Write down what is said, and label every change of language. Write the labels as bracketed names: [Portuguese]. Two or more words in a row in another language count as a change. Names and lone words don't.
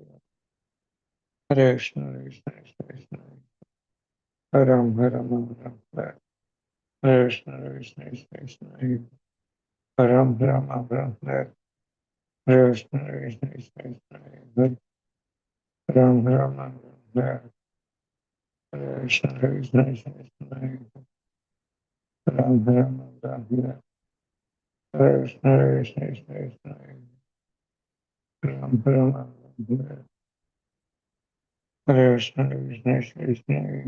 [Sanskrit] హరే కృష్ణ కృష్ణ కృష్ణ హరే రామ హరే కృష్ణ కృష్ణ కృష్ణ హరే రామ హరే కృష్ణ కృష్ణ కృష్ణ హరే రామ హరే కృష్ణ కృష్ణ కృష్ణ Ram Ram Ram Ram Hare Krishna Krishna Krishna Ram Ram Ram Hare Krishna Krishna Krishna